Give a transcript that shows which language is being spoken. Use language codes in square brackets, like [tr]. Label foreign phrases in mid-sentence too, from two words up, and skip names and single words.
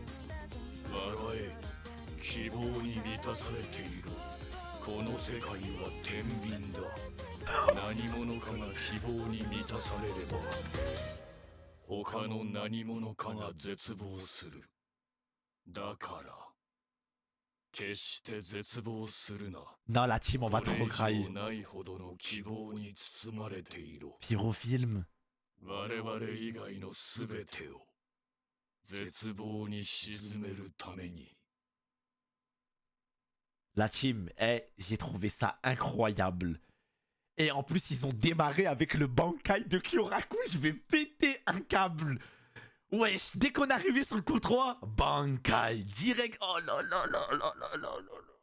[ja] 笑え希望に満たされているこの世界は天秤だ何者かが希望に満たされれば他の何者かが絶望するだから決して絶望するな [fr] Non, la team, on va [ja] これ [fr] trop [ja] 以 [fr] grailler. [ja] 上ないほどの希望に包まれている [fr] Pyrofilm. [ja] 我々以外の全てを絶望に沈めるために [fr] La team, j'ai trouvé ça incroyable. Et en plus, ils ont démarré avec le Bankai de Kyoraku. Je vais péter un câble. Wesh, dès qu'on est arrivé sur le coup 3, Bankai, direct. Oh là là là là là là là.